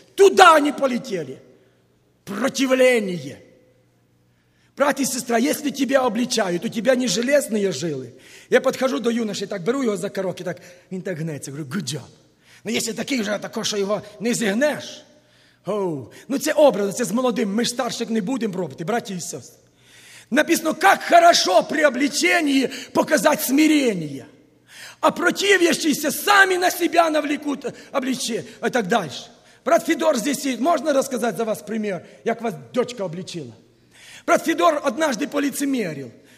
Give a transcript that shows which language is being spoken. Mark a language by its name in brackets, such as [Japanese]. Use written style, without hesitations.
[Russian] Туда они полетели. Противление. Братья и сестра, если тебя обличают, у тебя не железные жилы. Я подхожу до юноши, так беру его за короки, так он так гнется, говорю: [English] «Good job». [Russian] Но если таких же, то что его не зігнеш? [Ukrainian] Ну це образ, це з молодим, ми ж старших не будем робити, [Russian] братья и сестры. Написано, как хорошо при обличении показать смирение. А противящиеся сами на себя навлекут обличение. И так дальше. Брат Федор здесь сидит. Можно рассказать за вас пример, как вас дочка обличила? Брат Федор однажды полицемерил.